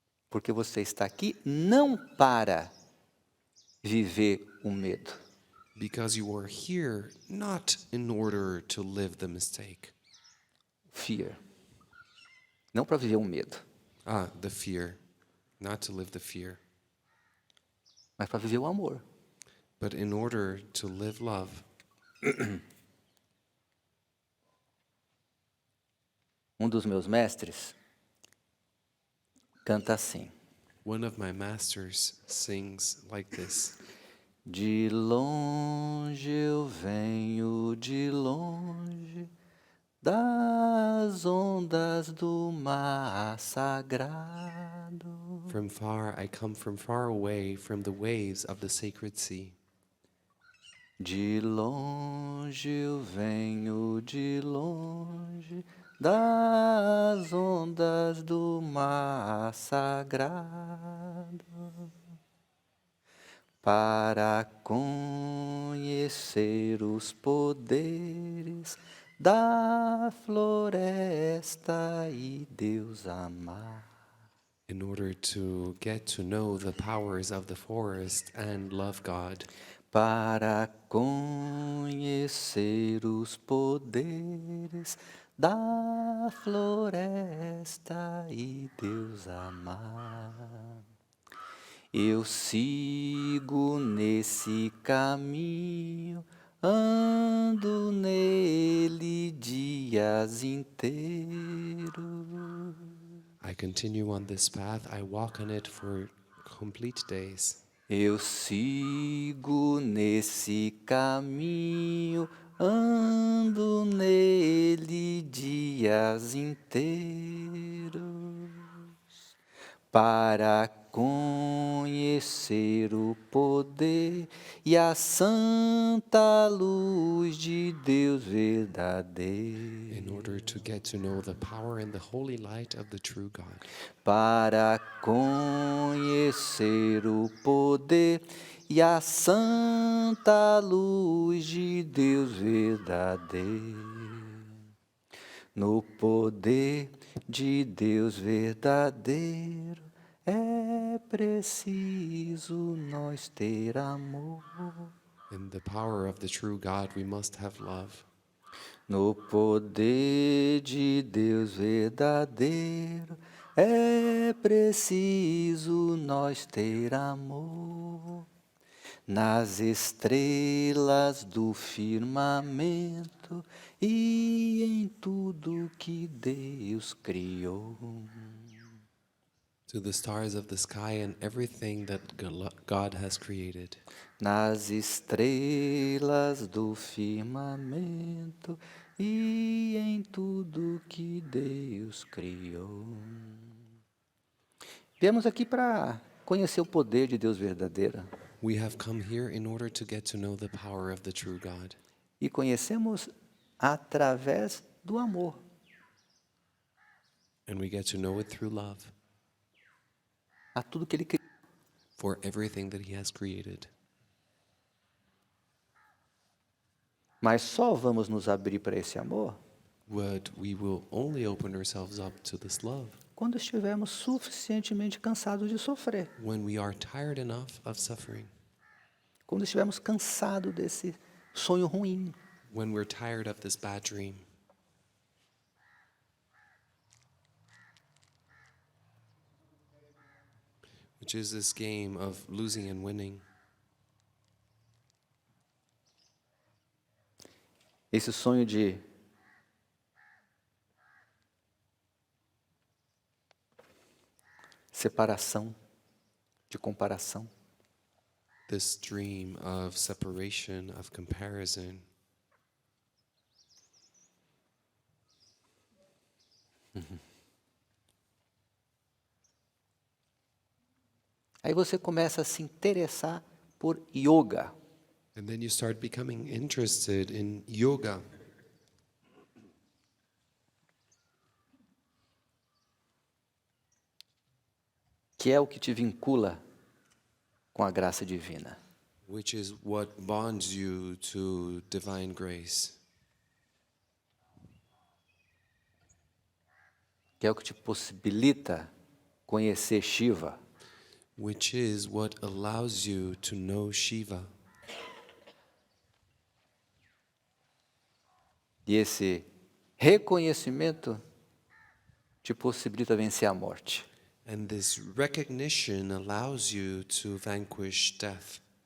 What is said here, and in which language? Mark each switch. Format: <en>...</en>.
<pt>Porque você está aqui não para viver o medo.</pt> <en>Because you are here not in order to live the mistake. Fear.</en> <pt>Não para viver o medo,</pt> <en>The fear. Not to live the fear.</en> <pt>mas para viver o amor.</pt> <en>But in order to live love.</en> <pt>Um dos meus mestres canta assim:</pt> <en>One of my masters sings like this.</en> <pt>de longe eu venho, de longe, das ondas do mar sagrado.</pt> <en>From far I come from far away from the waves of the sacred sea.</en> <pt>De longe eu venho, de longe, das ondas do mar sagrado, para conhecer os poderes da floresta e Deus amar.</pt> <en>In order to get to know the powers of the forest and love God.</en> <pt>Para conhecer os poderes da floresta e Deus amar. Eu sigo nesse caminho, ando nele dias inteiros.</pt> <en>I continue on this path, I walk on it for complete days.</en> <pt>Eu sigo nesse caminho, ando nele dias inteiros, para conhecer o poder e a santa luz de Deus verdadeiro.</pt> <en>In order to get to know the power and the holy light of the true God.</en> <pt>Para conhecer o poder e a santa luz de Deus verdadeiro. No poder de Deus verdadeiro é preciso nós ter amor.</pt> <en>In the power of the true God, we must have love.</en> <pt>No poder de Deus verdadeiro é preciso nós ter amor. Nas estrelas do firmamento e em tudo que Deus criou.</pt> <en>To the stars of the sky and everything that God has created.</en> <pt>Nas estrelas do firmamento e em tudo que Deus criou. Viemos aqui para conhecer o poder de Deus verdadeiro.</pt> <en>We have come here in order to get to know the power of the true God.</en> <pt>E conhecemos através do amor.</pt> <en>And we get to know it through love</en> <pt>A tudo que Ele criou.</pt> <en>for everything that He has created.</en> <pt>Mas só vamos nos abrir para esse amor</pt> <en>But we will only open ourselves up to this love</en> <pt>quando estivermos suficientemente cansados de sofrer.</pt> <en>when we are tired enough of suffering,</en> <pt>Quando estivermos cansados desse sonho ruim.</pt> <en>when we're tired of this bad dream. Which is this game of losing and winning.</en> <pt>Esse sonho de separação, de comparação.</pt> <en>This dream of separation, of comparison.</en> <pt>Aí você começa a se interessar por yoga.</pt> <en>And then you start becoming interested in yoga,</en> <pt>Que é o que te vincula com a graça divina.</pt> <en>which is what bonds you to divine grace,</en> <pt>Que é o que te possibilita conhecer Shiva.</pt> <en>which is what allows you to know Shiva.</en> <pt>E esse reconhecimento te possibilita vencer a morte.</pt> <en>And this recognition allows you to vanquish death.</en>